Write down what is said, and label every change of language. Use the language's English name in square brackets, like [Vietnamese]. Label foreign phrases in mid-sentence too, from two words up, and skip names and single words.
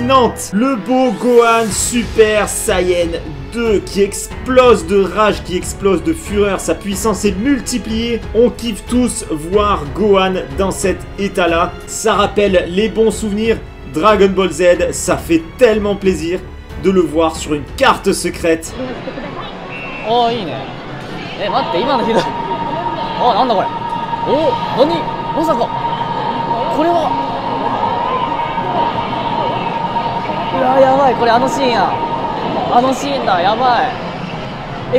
[French] Le beau Gohan Super Saiyan 2 qui explose de rage, qui explose de fureur, sa puissance est multipliée. On kiffe tous voir Gohan dans cet état-là. Ça rappelle les bons souvenirs. Dragon Ball Z, ça fait tellement plaisir de le voir sur une carte secrète. [Japanese] Oh, いいね。待って、今のひどい。なんだこれ。何まさか。これは。うわ、やばい。これあのシーンや。あのシーンだ。やばい。